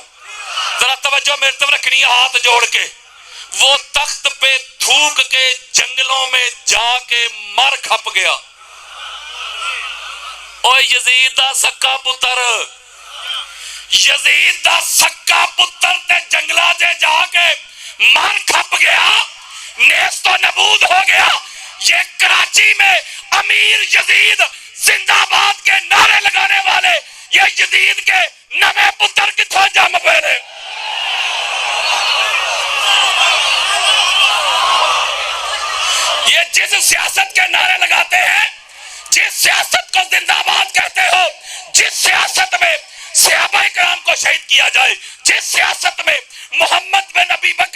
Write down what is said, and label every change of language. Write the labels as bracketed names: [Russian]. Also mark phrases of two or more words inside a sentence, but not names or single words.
[Urdu] ذرا توجہ میرے طرف رکھنی ہے ہاتھ جوڑ کے۔ وہ تخت پہ تھوک کے جنگلوں میں جا کے مر کھپ گیا۔ [Punjabi] اور یزید دا سکا پتر، یزید دا سکا پتر تے جنگلہ جے جا کے مر کھپ گیا، [Urdu] نیست و نبود ہو گیا۔ یہ کراچی میں امیر یزید زندہ باد کے نعرے لگانے والے، یہ یزید کے [Punjabi] نوے پتر کتھوں جم پہنے۔ [Urdu] یہ جس سیاست کے نعرے لگاتے ہیں، جس سیاست کو زندہ باد کہتے ہو، جس سیاست میں صحابہ کرام کو شہید کیا جائے، جس سیاست میں محمد بن ابی بکر